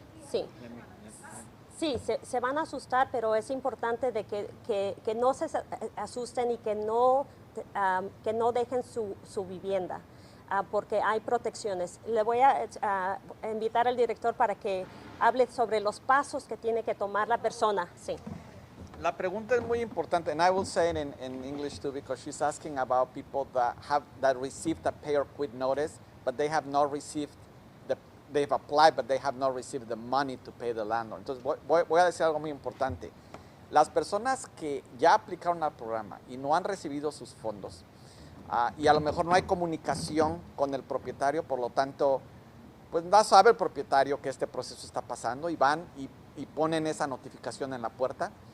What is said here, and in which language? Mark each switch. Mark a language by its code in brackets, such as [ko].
[es] Sí. Sí, se van a asustar, pero es importante de que no se asusten y que no dejen su vivienda, porque hay protecciones. Le voy a invitar al director para que hable sobre los pasos que tiene que tomar la persona. Sí. La pregunta es muy importante, [en] and I will say it in English too, because she's asking about people that received a pay or quit notice, but they have not received they've applied, but they have not received the money to pay the landlord. [es] Entonces, voy a decir algo muy importante. Las personas que ya aplicaron al programa y no han recibido sus fondos, y a lo mejor no hay comunicación con el propietario, por lo tanto, pues no sabe el propietario que este proceso está pasando y van y ponen esa notificación en la puerta.